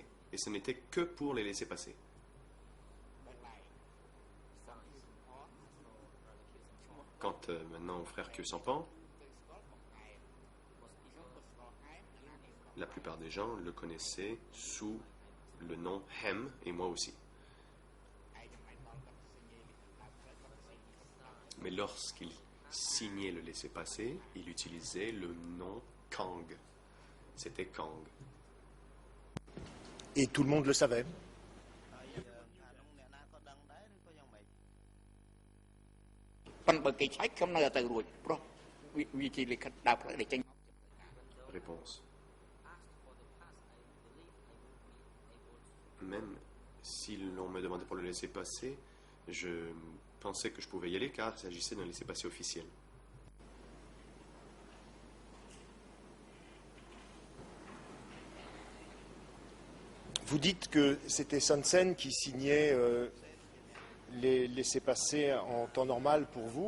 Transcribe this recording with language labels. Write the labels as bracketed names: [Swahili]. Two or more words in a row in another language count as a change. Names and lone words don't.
[French] Et ce n'était que pour les laissez-passer. Quant maintenant au frère Khieu Samphan, la plupart des gens le connaissaient sous le nom Hem, et moi aussi. Mais lorsqu'il signait le laissez-passer, il utilisait le nom Kang. C'était Kang. Et tout le monde le savait. [Khmer] ប៉ុន្តែបើគេឆែកខ្ញុំនៅតែរួចព្រោះវាជាលិខិតដើរផ្លូវដែលចេញ [French] Réponse. Même si l'on me demandait pour le laisser-passer, je pensais que je pouvais y aller car il s'agissait d'un laisser-passer officiel. Vous dites que c'était Son Sen qui signait les laissez-passer en temps normal pour vous.